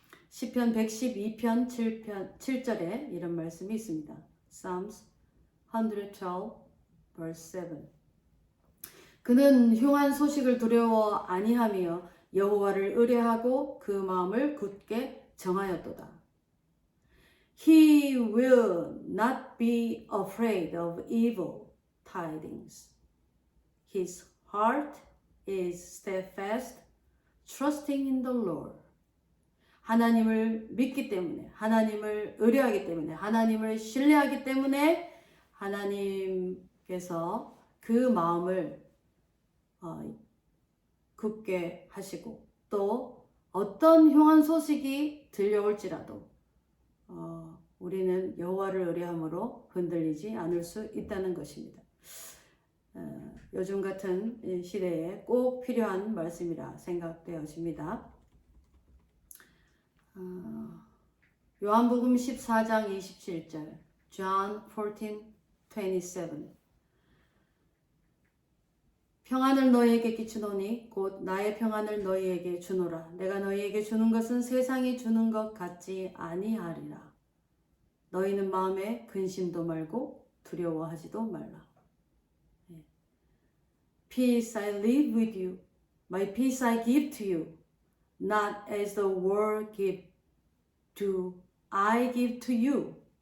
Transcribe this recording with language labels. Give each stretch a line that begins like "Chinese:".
Korean: 시편 112편 7절에 이런 말씀이 있습니다.
English: Psalms 112 verse 7.
Korean: 그는 흉한 소식을 두려워 아니하며 여호와를 의뢰하고 그 마음을 굳게 정하였도다.
English: He will not be afraid of evil tidings. His heart is steadfast, trusting in the Lord.
Korean: 하나님을 믿기 때문에, 하나님을 의뢰하기 때문에, 하나님을 신뢰하기 때문에 하나님께서 그 마음을 굳게 하시고, 또 어떤 흉한 소식이 들려올지라도 우리는 여호와를 의뢰함으로 흔들리지 않을 수 있다는 것입니다. 요즘 같은 시대에 꼭 필요한 말씀이라 생각되어집니다. 요한복음 14장 27절,
English: John 14:27.
Korean: 평안을 너희에게 끼치노니 곧 나의 평안을 너희에게 주노라. 내가 너희에게 주는 것은 세상이 주는 것 같지 아니하리라. 너희는 마음에 근심도 말고 두려워하지도 말라.
English: Peace I leave with you, my peace I give to you. Not as the world give to, I give to you.